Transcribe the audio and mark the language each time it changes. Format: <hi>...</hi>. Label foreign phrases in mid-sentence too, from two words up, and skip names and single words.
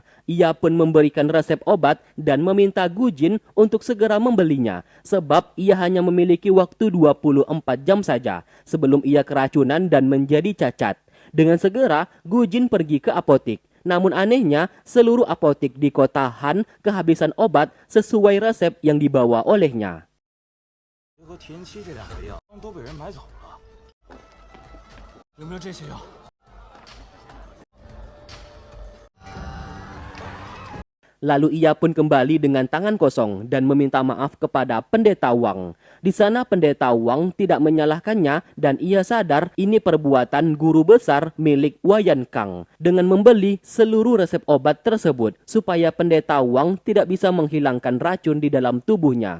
<id>Ia pun memberikan resep obat dan meminta Gu Jin untuk segera membelinya, sebab ia hanya memiliki waktu 24 jam saja sebelum ia keracunan dan menjadi cacat. Dengan segera, Gu Jin pergi ke apotik. Namun anehnya, seluruh apotik di kota Han kehabisan obat sesuai resep yang dibawa olehnya.</id> <zh>和田七这两个药都被人买走了。有没有这些药？</zh> <id>Lalu ia pun kembali dengan tangan kosong dan meminta maaf kepada pendeta Wang. Di sana pendeta Wang tidak menyalahkannya dan ia sadar ini perbuatan guru besar milik Wayan Kang dengan membeli seluruh resep obat tersebut supaya pendeta Wang tidak bisa menghilangkan racun di dalam tubuhnya.</id>